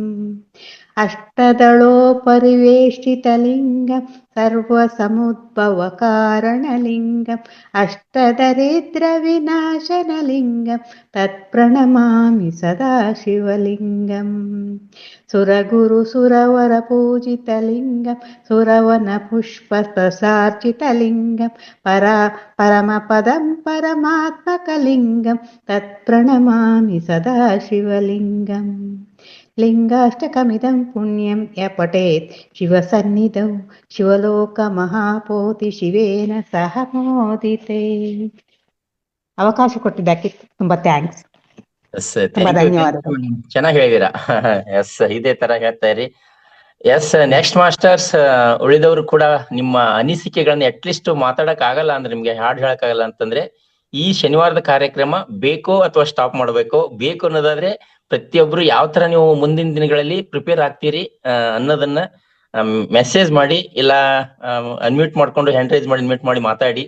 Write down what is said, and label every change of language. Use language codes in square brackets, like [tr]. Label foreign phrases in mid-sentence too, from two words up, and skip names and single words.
[sa] ಅಷ್ಟದಳೋ ಪರಿವೇಷ್ಟಿತಲಿಂಗಂ ಸರ್ವಸಮುದ್ಭವ ಕಾರಣಲಿಂಗಂ ಅಷ್ಟದರಿದ್ರ ವಿನಾಶನಲಿಂಗಂ ತತ್ಪ್ರಣಮಾಮಿ ಸದಾ ಶಿವಲಿಂಗಂ ಸುರಗುರು ಸುರವರ ಪೂಜಿತಲಿಂಗಂ ಸುರವನ ಪುಷ್ಪ ಪ್ರಸಾರ್ಚಿತಲಿಂಗಂ ಪರಮಪದಂ ಪರಮಾತ್ಮಕಲಿಂಗಂ ತತ್ಪ್ರಣಮಾಮಿ ಸದಾ ಶಿವಲಿಂಗಂ ಲಿಂಗಾಷ್ಟಕಮಿದಂ ಪುಣ್ಯಂ ಯ ಪಠೇತ್ ಶಿವಸನ್ನಿಧೌ ಶಿವಲೋಕ ಮಹಾಪೋತಿ ಶಿವೇನ ಸಹ ಮೋದಿತೆ. [kn] ಅವಕಾಶ ಕೊಟ್ಟಿದ್ದಕ್ಕೆ ತುಂಬಾ ಥ್ಯಾಂಕ್ಸ್. ಧನ್ಯವಾದಗಳು. ಚೆನ್ನಾಗಿ ಹೇಳಿದೀರಾ. ಎಸ್, ಇದೇ ತರ ಹೇಳ್ತಾ ಇರಿ. [en] Yes, next masters, [kn] ಉಳಿದವರು ಕೂಡ ನಿಮ್ಮ ಅನಿಸಿಕೆಗಳನ್ನ ಅಟ್ಲೀಸ್ಟ್ ಮಾತಾಡಕ್ ಆಗಲ್ಲ ಅಂದ್ರೆ, ನಿಮ್ಗೆ ಹಾಡು ಹೇಳಕ್ ಆಗಲ್ಲ ಅಂತಂದ್ರೆ, ಈ ಶನಿವಾರದ ಕಾರ್ಯಕ್ರಮ ಬೇಕೋ ಅಥವಾ ಸ್ಟಾಪ್ ಮಾಡ್ಬೇಕೋ, ಬೇಕು ಅನ್ನೋದಾದ್ರೆ ಪ್ರತಿಯೊಬ್ರು ಯಾವ ತರ ನೀವು ಮುಂದಿನ ದಿನಗಳಲ್ಲಿ ಪ್ರಿಪೇರ್ ಆಗ್ತೀರಿ ಅನ್ನೋದನ್ನ ಮೆಸೇಜ್ ಮಾಡಿ, ಇಲ್ಲ ಅನ್ಮ್ಯೂಟ್ ಮಾಡ್ಕೊಂಡು [en] hand raise [kn] ಮಾಡಿ ಅನ್ಮ್ಯೂಟ್ ಮಾಡಿ ಮಾತಾಡಿ.